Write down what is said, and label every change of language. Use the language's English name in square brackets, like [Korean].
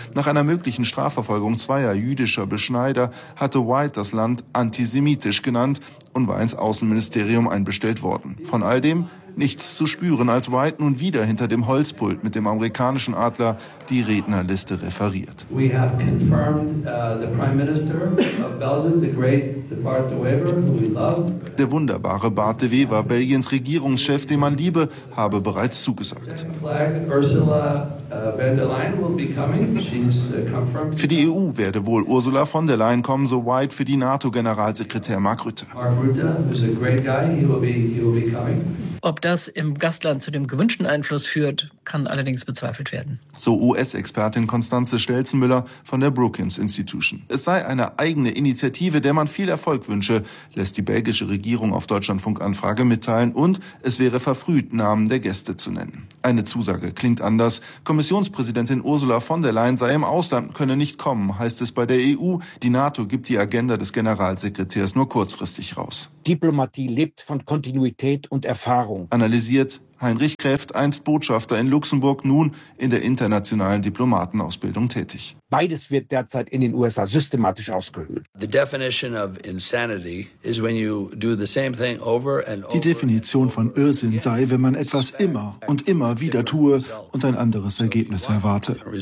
[German] Nach einer möglichen Strafverfolgung zweier jüdischer Beschneider hatte White das Land antisemitisch genannt und war ins Außenministerium einbestellt worden. Von all dem nichts zu spüren, als White nun wieder hinter dem Holzpult mit dem amerikanischen Adler die Rednerliste referiert. [English] We have confirmed the Prime Minister of Belgium, the great Bart De Wever, who we love. [German] Der wunderbare Bart De Wever, Belgiens Regierungschef, den man liebe, habe bereits zugesagt. [English] Ursula von der Leyen will be coming. She's confirmed. [German] Für die EU werde wohl Ursula von der Leyen kommen, so White für die NATO-Generalsekretär Mark Rutte. [English] Mark Rutte, who's a great guy, he will be coming. [German] Ob das im Gastland zu dem gewünschten Einfluss führt, kann allerdings bezweifelt werden. So US-Expertin Constanze Stelzenmüller von der Brookings Institution. Es sei eine eigene Initiative, der man viel Erfolg wünsche, lässt die belgische Regierung auf Deutschlandfunk-Anfrage mitteilen. Und es wäre verfrüht, Namen der Gäste zu nennen. Eine Zusage klingt anders. Kommissionspräsidentin Ursula von der Leyen sei im Ausland, könne nicht kommen, heißt es bei der EU. Die NATO gibt die Agenda des Generalsekretärs nur kurzfristig raus. Diplomatie lebt von Kontinuität und Erfahrung. Analysiert Heinrich Kräft, einst Botschafter in Luxemburg, nun in der internationalen Diplomatenausbildung tätig. Beides wird derzeit in den USA systematisch ausgehöhlt. [English] The definition of insanity is when you do the same thing over and over. [German] Die Definition von Irrsinn sei, wenn man etwas immer und immer wieder tue und ein anderes Ergebnis erwarte.